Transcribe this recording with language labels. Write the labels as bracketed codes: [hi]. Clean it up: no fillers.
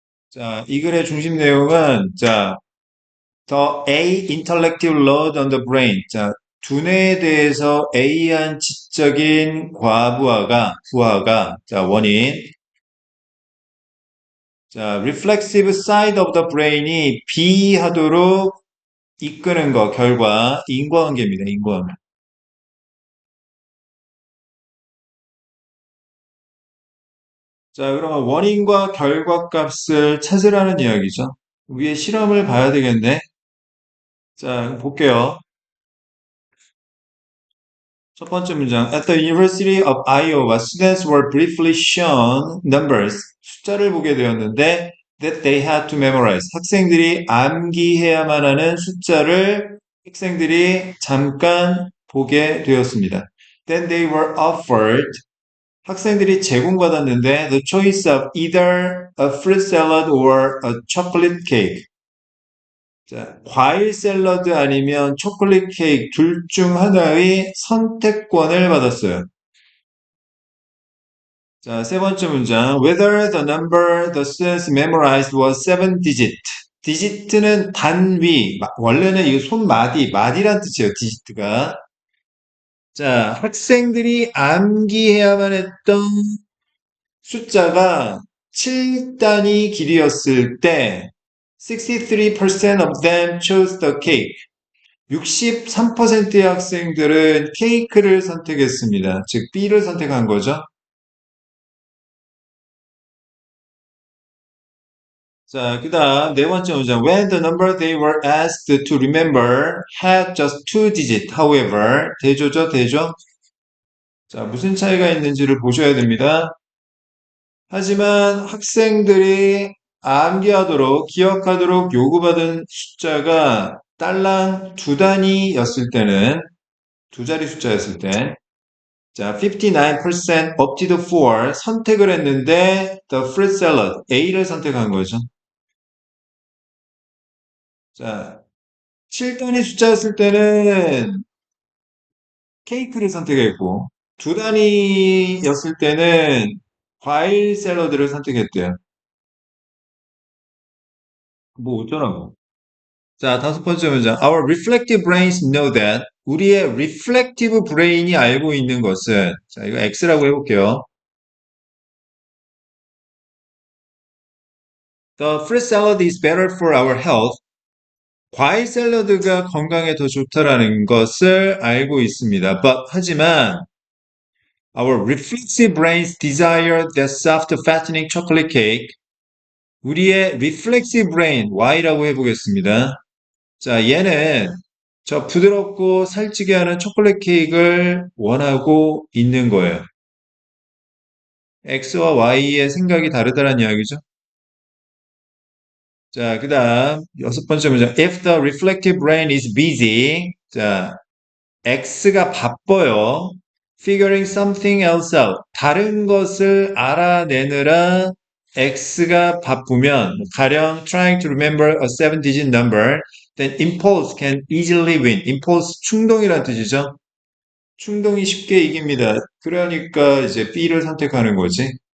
[ko] 자, 이 글의 중심 내용은 [en] the A intellectual load on the brain. [ko] 자, 두뇌에 대해서 A한 지적인 부하가 원인. 자, reflexive side of the brain이 B 하도록 이끄는 거, 결과, 인과관계입니다, 인과관계. 자, 그러면 원인과 결과값을 찾으라는 이야기죠. 위에 실험을 봐야 되겠네. 자, 볼게요. 첫 번째 문장. [en] At the University of Iowa, students were briefly shown numbers. [ko] 숫자를 보게 되었는데, [en] that they had to memorize. [ko] 학생들이 암기해야만 하는 숫자를 학생들이 잠깐 보게 되었습니다. [en] Then they were offered. [ko] 학생들이 제공받았는데, [en] the choice of either a fruit salad or a chocolate cake. [ko] 자, 과일 샐러드 아니면 초콜릿 케이크 둘 중 하나의 선택권을 받았어요. 자, 세 번째 문장. [en] Whether the number the students memorized was seven digit. [ko] digit는 단위. 원래는 이 마디란 뜻이에요. digit가. 자, 학생들이 암기해야만 했던 숫자가 7단위 길이였을 때 [en] 63% of them chose the cake. [ko] 63%의 학생들은 케이크를 선택했습니다. 즉 B를 선택한 거죠. 자, 그다음 네 번째 문장. [en] When the number they were asked to remember had just two digits, however, [ko] 대조죠, 대조. 자, 무슨 차이가 있는지를 보셔야 됩니다. 하지만 학생들이 암기하도록, 기억하도록 요구받은 숫자가 딸랑 두 단위였을 때는, 두 자리 숫자였을 때, 자, [en] 59% opted for [ko] 선택을 했는데 [en] the fruit salad [ko] A를 선택한 거죠. 자, 7단위 숫자였을 때는 케이크를 선택했고 두 단위였을 때는 과일 샐러드를 선택했대요. 뭐 어쩌라고. 자, 다섯 번째 문장. [en] Our reflective brains know that. [ko] 우리의 reflective brain이 알고 있는 것은, 자, 이거 X라고 해볼게요. [en] The fruit salad is better for our health. [ko] 과일 샐러드가 건강에 더 좋다라는 것을 알고 있습니다. [en] 하지만 our reflexive brains desire the soft fattening chocolate cake. [ko] 우리의 reflexive brain Y라고 해보겠습니다. 자, 얘는 저 부드럽고 살찌게 하는 초콜릿 케이크를 원하고 있는 거예요. X와 Y의 생각이 다르다는 이야기죠. 자, 그 다음 여섯 번째 문장. [en] If the reflective brain is busy. [ko] 자, X가 바빠요. [en] Figuring something else out. [ko] 다른 것을 알아내느라 X가 바쁘면 가령 [en] trying to remember a seven-digit number, then impulse can easily win. [ko] impulse 충동이란 뜻이죠. 충동이 쉽게 이깁니다. 그러니까 이제 B를 선택하는 거지.